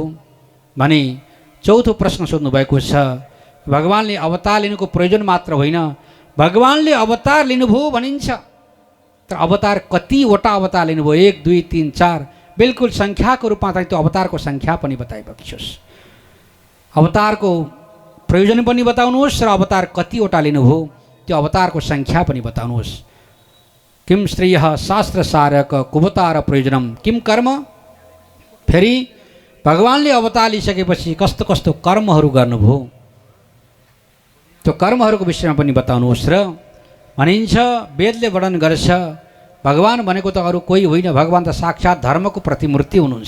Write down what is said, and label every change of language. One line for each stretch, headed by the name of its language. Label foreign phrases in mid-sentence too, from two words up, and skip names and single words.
Nepali: भने चौथो प्रश्न सोध्नुभएको छ, भगवानले अवतार लिनुको प्रयोजन मात्र होइन, भगवानले अवतार लिनुभयो भनिन्छ, तर अवतार कतिवटा अवतार लिनुभयो? 1 2 3 4 बिल्कुल सङ्ख्याको रूपमा चाहिँ त्यो अवतारको सङ्ख्या पनि बताइबक्सियोस्। अवतारको प्रयोजन पनि बताउनुहोस् र अवतार कतिवटा लिनुभयो त्यो अवतारको सङ्ख्या पनि बताउनुहोस्।
Sanskrit: किम श्रेयः शास्त्र सारक कुवतार प्रयोजनम किम कर्म,
Nepali: फेरि भगवानले अवतार लिइसकेपछि कस्तो कस्तो कर्महरू गर्नुभयो त्यो कर्महरूको विषयमा पनि बताउनुहोस्। र भनिन्छ वेदले वर्णन गर्छ भगवान भनेको त अरू कोही होइन, भगवान त साक्षात् धर्मको प्रतिमूर्ति हुनुहुन्छ।